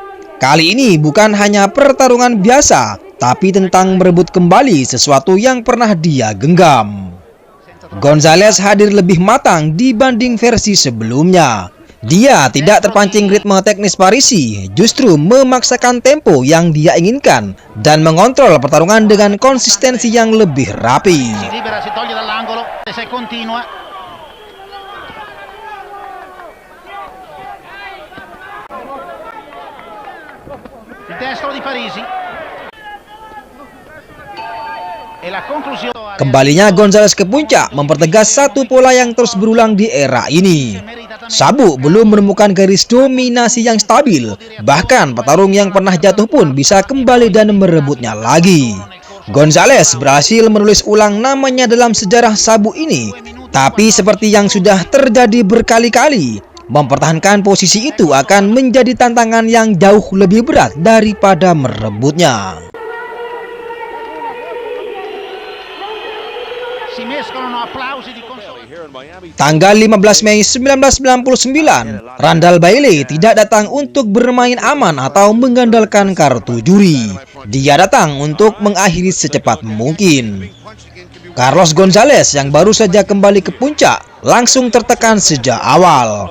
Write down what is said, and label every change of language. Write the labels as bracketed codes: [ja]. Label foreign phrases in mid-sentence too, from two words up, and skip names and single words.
[id] Kali ini bukan hanya pertarungan biasa, tapi tentang merebut kembali sesuatu yang pernah dia genggam. Gonzalez hadir lebih matang dibanding versi sebelumnya. Dia tidak terpancing ritme teknis Parisi, justru memaksakan tempo yang dia inginkan dan mengontrol pertarungan dengan konsistensi yang lebih rapi. [it] Si libera, si toglie dall'angolo e se continua. Il destro di Parisi. E la conclusione. [id] Kembalinya Gonzalez ke puncak mempertegas satu pola yang terus berulang di era ini. Sabu belum menemukan garis dominasi yang stabil, bahkan petarung yang pernah jatuh pun bisa kembali dan merebutnya lagi. Gonzalez berhasil menulis ulang namanya dalam sejarah Sabu ini, tapi seperti yang sudah terjadi berkali-kali, mempertahankan posisi itu akan menjadi tantangan yang jauh lebih berat daripada merebutnya. [it] Si mescolano applausi di consolazione. [id] Tanggal 15 Mei 1999, Randall Bailey tidak datang untuk bermain aman atau mengandalkan kartu juri. Dia datang untuk mengakhiri secepat mungkin. Carlos Gonzalez yang baru saja kembali ke puncak langsung tertekan sejak awal.